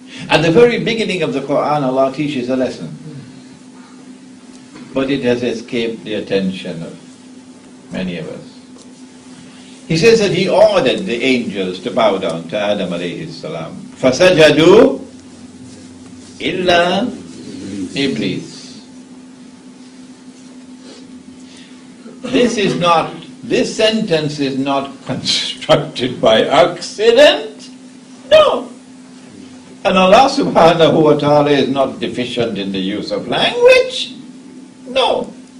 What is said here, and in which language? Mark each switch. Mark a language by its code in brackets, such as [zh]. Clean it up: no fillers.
[en] At the very beginning of the Quran, Allah teaches a lesson, but it has escaped the attention of many of us. He says that He ordered the angels to bow down to Adam alayhi salam. [ar] فَسَجَدُوا إِلَّا Iblis. [en] This sentence is not constructed by accident. No. And Allah subhanahu wa ta'ala is not deficient in the use of language. No.